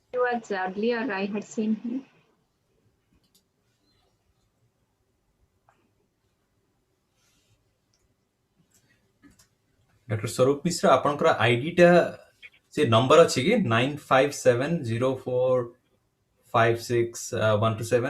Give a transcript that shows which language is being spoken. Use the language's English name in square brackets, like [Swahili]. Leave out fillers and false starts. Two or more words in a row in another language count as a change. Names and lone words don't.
[English] was earlier. I had seen him. Dr. Swarup Mishra, [Odia] ଆପଣଙ୍କର ଆଇଡି ଟା ସେ ନମ୍ବର ଅଛି କି 9570456127?